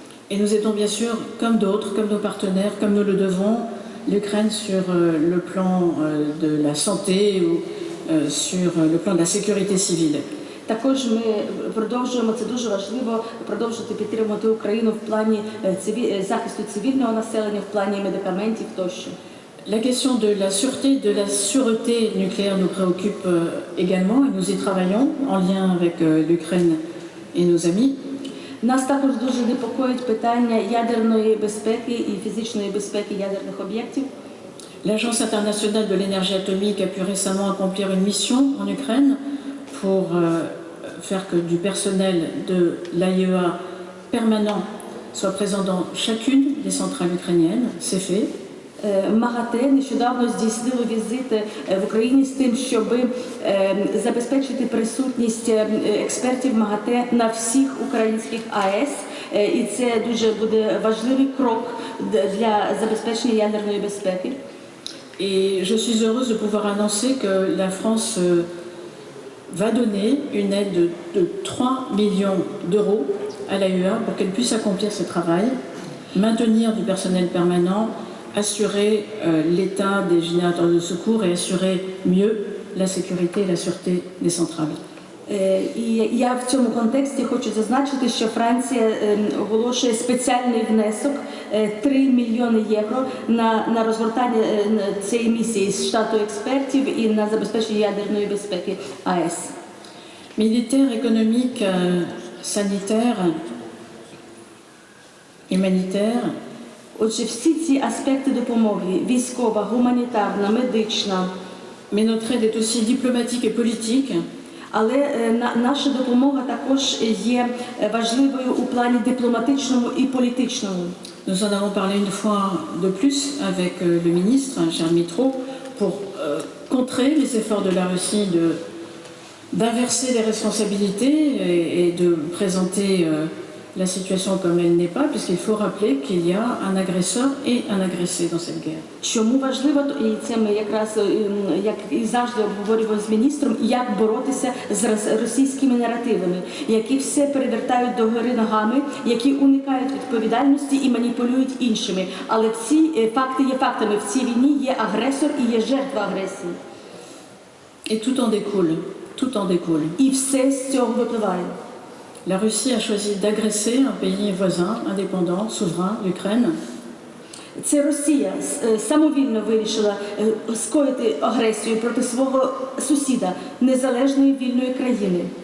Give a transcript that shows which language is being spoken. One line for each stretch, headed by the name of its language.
French: Et nous aidons bien sûr, comme d'autres, comme nos partenaires, comme nous le devons, l'Ukraine sur le plan de la santé ou sur le plan de la sécurité civile.
Ukrainian: Також ми продовжуємо, це дуже важливо, продовжувати підтримувати Україну в плані захисту цивільного населення, в плані медикаментів тощо.
French: La question de la sûreté nucléaire nous préoccupe également et nous y travaillons en lien avec l'Ukraine et nos amis.
Ukrainian: Нас також дуже непокоїть питання ядерної безпеки і фізичної безпеки ядерних об'єктів.
French: L'Agence internationale de l'énergie atomique a pu récemment accomplir une mission en Ukraine pour faire que du personnel de l'AIEA permanent soit présent dans chacune des centrales ukrainiennes. C'est fait.
Ukrainian: МАГАТЕ нещодавно здійснило візит в Україні з тим, щоб забезпечити присутність експертів МАГАТЕ на всіх українських АЕС. І це дуже буде важливий крок для забезпечення ядерної безпеки.
French: Et je suis heureuse de pouvoir annoncer que la France va donner une aide de 3 millions d'euros à l'AIEA pour qu'elle puisse accomplir ce travail, maintenir du personnel permanent, assurer l'état des générateurs de secours et assurer mieux la sécurité et la sûreté des centrales.
Ukrainian: І я в цьому контексті хочу зазначити, що Франція оголошує спеціальний внесок 3 мільйони євро на розгортання цієї місії з штату експертів і на забезпечення ядерної безпеки АЕС.
French: Militaire, économique, sanitaire, humanitaire.
Ukrainian: Отже, всі ці аспекти допомоги – військова, гуманітарна, медична.
French: Mais notre aide est aussi diplomatique et politique.
Ukrainian: Але наша допомога також є важливою у плані дипломатичному і політичному.
French: Nous en avons parlé une fois de plus avec le ministre, cher Mitro, pour contrer les efforts de la Russie d'inverser les responsabilités et de présenter la situation comme elle n'est pas, puisqu'il faut rappeler qu'il y a un agresseur et un agressé dans cette guerre.
Ukrainian: Чому важливо, і це ми якраз, як і завжди обговорювали з міністром, як боротися з російськими наративами, які все перевертають догори ногами, які уникають відповідальності і маніпулюють іншими. Але всі факти є фактами. В цій війні є агресор і є жертва агресії.
French: Et tout en découle, tout en découle.
Ukrainian: І все з цього випливає.
French: La Russie a choisi d'agresser un pays voisin, indépendant, souverain, l'Ukraine.
Ukrainian: Це Росія самовільно вирішила скоїти агресію проти свого сусіда, незалежної вільної країни.